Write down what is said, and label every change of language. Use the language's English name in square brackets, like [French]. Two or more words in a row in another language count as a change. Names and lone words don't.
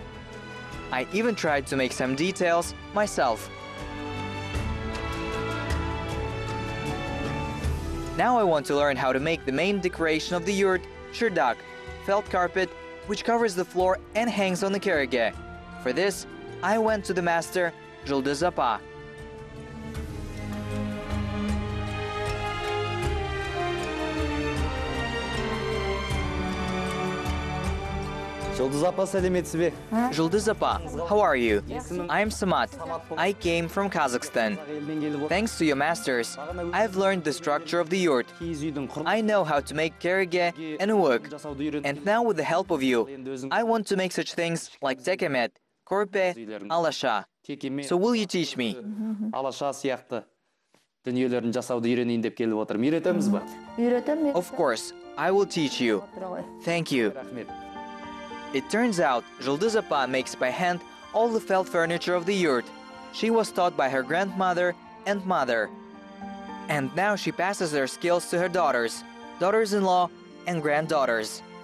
[English] I even tried to make some details myself. Now I want to learn how to make the main decoration of the yurt, shurdak, felt carpet, which covers the floor and hangs on the Kyrgyz. For this, I went to the master, Joly. [Kazakh] Жолдуз апа, сәлеметсіз бе? [English] Joly, how are you? I am Samat. I came from Kazakhstan. Thanks to your masters, I've learned the structure of the yurt. I know how to make Kyrgyz and uwuk. And now with the help of you, I want to make such things like tekemet, korpe, alasha. So will you teach me? [Kazakh] Алаша сияқты дүниелерін жасауды үйренейін деп келіп отырмын. Үйретеміз ба? Үйретем. [English] Of course, I will teach you. Thank you. [Kazakh] Рахмет. [English] It turns out Joly makes by hand all the felt furniture of the yurt. She was taught by her grandmother and mother. And now she passes her skills to her daughters, daughters-in-law, and granddaughters.